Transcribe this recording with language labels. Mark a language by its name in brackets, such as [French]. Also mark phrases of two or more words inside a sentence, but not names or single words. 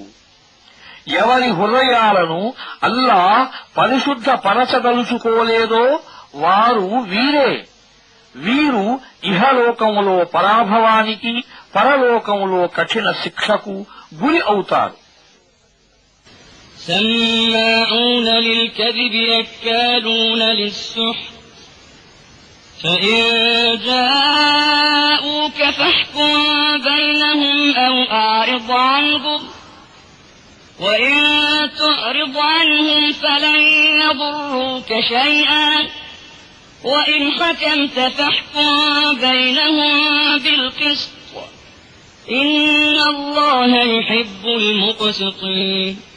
[Telugu] ఎవరి హృదయాలను అల్లా పరిశుద్ధపరచదలుచుకోలేదో వారు వీరే. వీరు ఇహలోకములో పరాభవానికి, పరలోకములో కఠిన శిక్షకు గురి అవుతారు. [Arabic] سماعون للكذب أكالون للسحت فإن جاءوك فاحكم بينهم أو أعرض عنهم وإن تعرض عنهم فلن يضروك شيئا وإن حكمت فاحكم بينهم بالقسط إن الله يحب المقسطين.